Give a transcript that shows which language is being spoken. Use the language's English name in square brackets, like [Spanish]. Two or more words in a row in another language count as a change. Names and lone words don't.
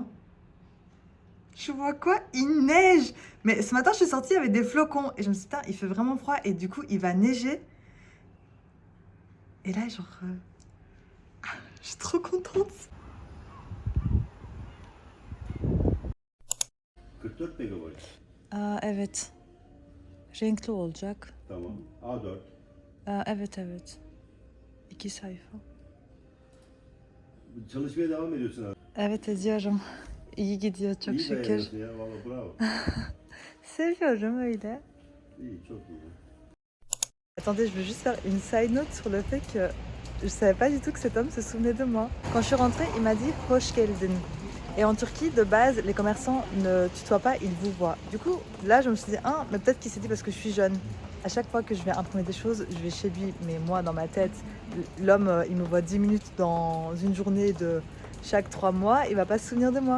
[French] Je vois quoi? Il neige! Mais ce matin, je suis sortie avec des flocons et je me suis dit, putain, il fait vraiment froid et du coup, il va neiger. Et là, genre, je suis trop contente. [Turkish] 44 megabayt. Evet. Renkli olacak. Tamam. A4. Evet, evet. 2 sayfa. Çalışmaya devam ediyorsun abi. Evet, ediyorum. İyi gidiyor çok İyi şükür. dayanıyorsun ya. Valla bravo. Seviyorum öyle. İyi, çok iyi. [French] Attendez, je veux juste faire une [English] side note [French] sur le fait que je savais pas du tout que cet homme se souvenait de moi. Quand je suis rentrée, il m'a dit [Turkish] hoş geldin. [French] Et en Turquie, de base, les commerçants ne tutoient pas, ils vous voient. Du coup, là, je me suis dit, ah, mais peut-être qu'il s'est dit parce que je suis jeune. À chaque fois que je vais imprimer des choses, je vais chez lui. Mais moi, dans ma tête, l'homme, il me voit 10 minutes dans une journée de chaque 3 mois, il va pas se souvenir de moi.